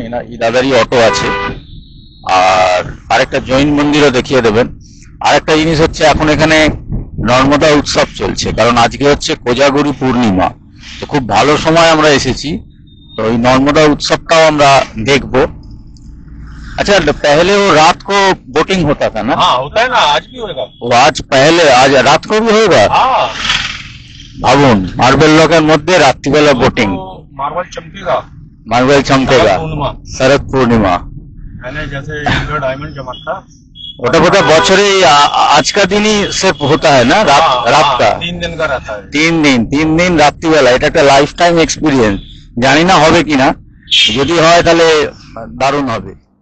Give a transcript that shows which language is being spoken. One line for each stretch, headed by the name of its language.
Bangla: এই দাদারই অটো আছে। আর আরেকটা জৈন মন্দিরও দেখিয়ে দেবেন। আরেকটা জিনিস হচ্ছে, এখন এখানে নর্মদা উৎসব চলছে, কারণ আজকে হচ্ছে কোজাগরি পূর্ণিমা। তো খুব ভালো সময় আমরা এসেছি, তো এই নর্মদা उत्सवটাও আমরা দেখব।
Hindi: अच्छा, पहले वो रात को बोटिंग होता था ना? हाँ, होता है ना, आज भी होगा। वो आज रात को भी होगा। हाँ,
Bangla: ভাবুন, মার্বেল রকের মধ্যে রাত্রিবেলা boating,
Hindi: marble चमकेगा, marble चमकेगा, Sharad Purnima. पहले जैसे इंडिया डायमंड चमकता,
Bangla: ওটা বোধহয় বছরে আজকা দিনই সেফ হতা হয় না, রাতটা
Hindi: 3 दिन का रहता है।
Bangla: 3 দিন রাত্রিবেলা। এটা একটা লাইফ টাইম এক্সপিরিয়েন্স, জানি না হবে কিনা, যদি হয় তাহলে দারুণ হবে।